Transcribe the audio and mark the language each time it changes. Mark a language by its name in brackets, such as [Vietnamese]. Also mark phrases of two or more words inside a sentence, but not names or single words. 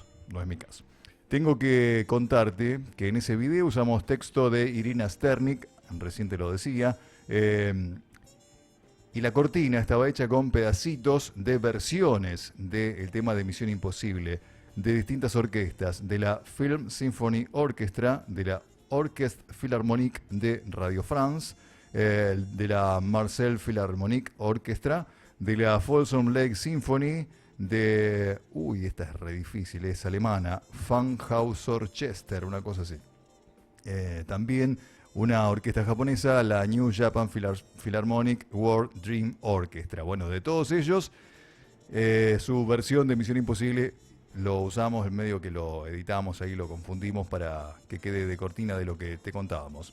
[Spanish] Tengo que contarte que en ese video usamos texto de Irina Sternik, recién te lo decía, y la cortina estaba hecha con pedacitos de versiones del tema de Misión Imposible, de distintas orquestas, de la Film Symphony Orchestra, de la Orchestre Philharmonique de Radio France, de la Marseille Philharmonic Orchestra, de la Folsom Lake Symphony, de... esta es re difícil, es alemana, Funkhausorchester, una cosa así. También una orquesta japonesa, la New Japan Philharmonic World Dream Orchestra. Bueno, de todos ellos, su versión de Misión Imposible lo usamos en medio que lo editamos, ahí lo confundimos para que quede de cortina de lo que te contábamos.